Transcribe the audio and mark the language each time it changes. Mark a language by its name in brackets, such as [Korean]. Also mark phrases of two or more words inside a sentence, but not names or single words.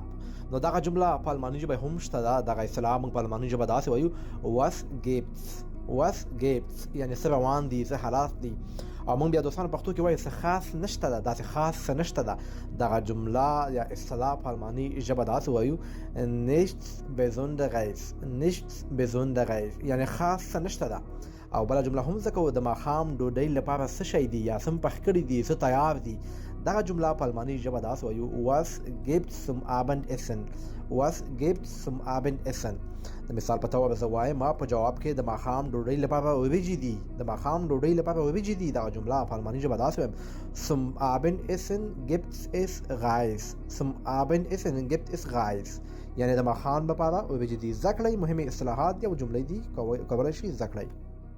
[Pashto] نو دغه جمله په الماني ژبه هم شته ده. دغه اصطلاح موږ په الماني ژبه داسې وایو [German] Was gibt's. Was gibt's [Pashto] یعنی څه روان دي، څه حالات دي. او موږ بیا دوستانو پښتو کې وایي څه خاص نشته ده، داسې خاص څه نشته ده. دغه جمله یا اصطلاح په الماني ژبه داسې وایو [German] nichts besonderes. nichts besonderes [Pashto] یعنی خاص څه نشته ده. او بله جمله هم زده کوو د ماښام ډوډۍ لپاره څه شی دي یا څه پخ کړي دي، څه تیار دي. دغه جمله په الماني ژبه داسې وایو [German] was gibt zum Abendessen. was gibt zum Abendessen. [Pashto] د مثال په توګه زه وایم ما په جواب کې د ماښام ډوډۍ لپاره وریجې دي. د ماښام ډوډۍ لپاره وریجې دي. دغه جمله په الماني ژبه داسې وایم [German] zum Abendessen gibt es Reis. zum Abendessen gibt es Reis [Pashto] یعنی د ماښام لپاره وریجې دي. زده کړئ مهمې اصطلاحات یا جملې دي، کولی شئ زده کړئ.